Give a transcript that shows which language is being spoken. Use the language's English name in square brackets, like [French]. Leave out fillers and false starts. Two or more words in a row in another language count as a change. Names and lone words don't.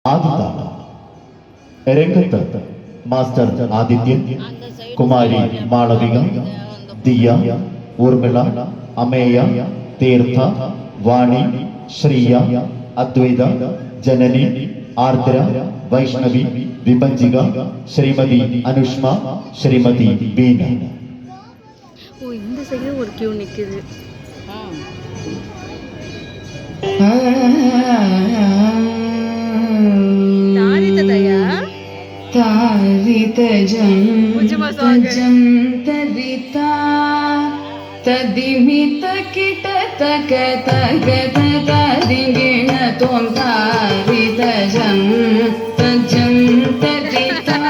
[Malayalam] ആദിത രംഗത്ത് മാസ്റ്റർ ആദിത്യൻ, കുമാരി മാളവിക, ദിയ, ഊർമിള, അമേയ, തീർത്ഥ, വാണി, ശ്രീയ, അദ്വൈത, ജനനി, ആർദ്ര, വൈഷ്ണവി, വിപഞ്ചിക, ശ്രീമതി അനുഷ്മ, ശ്രീമതി ബീന. [Tamil] இந்த சைடு ஒரு கியூ நிக்குது. ತದಿಮಿತ ಕಿಟ ತಕ ತಗ ತದಿಗಿಣ ತೋಂ ತಾರಿತ ಜಂ ತಜಂ ತದಿತ